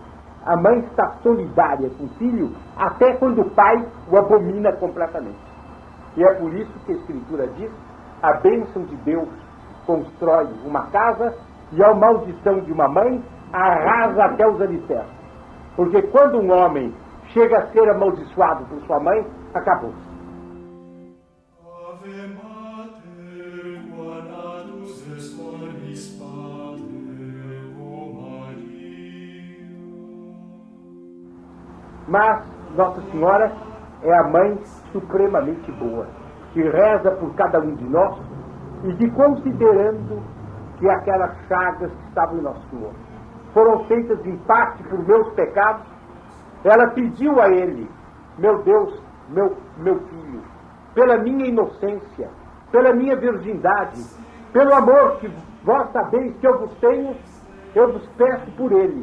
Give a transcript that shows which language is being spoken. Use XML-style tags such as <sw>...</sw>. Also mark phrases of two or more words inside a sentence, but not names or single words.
<pt>A mãe está solidária com o filho até quando o pai o abomina completamente. E é por isso que a Escritura diz: a bênção de Deus constrói uma casa e a maldição de uma mãe arrasa até os alicerces. Porque quando um homem chega a ser amaldiçoado por sua mãe, acabou-se.</pt> <la>Ave Mater, qua natus est orbis Pater, o Maria.</la> <pt>Mas Nossa Senhora é a mãe supremamente boa, que reza por cada um de nós e que, considerando que aquelas chagas que estavam em Nosso Senhor foram feitas em parte por meus pecados, ela pediu a Ele: meu Deus, meu filho, pela minha inocência, pela minha virgindade, pelo amor que vós sabeis que eu vos tenho, eu vos peço por Ele.</pt>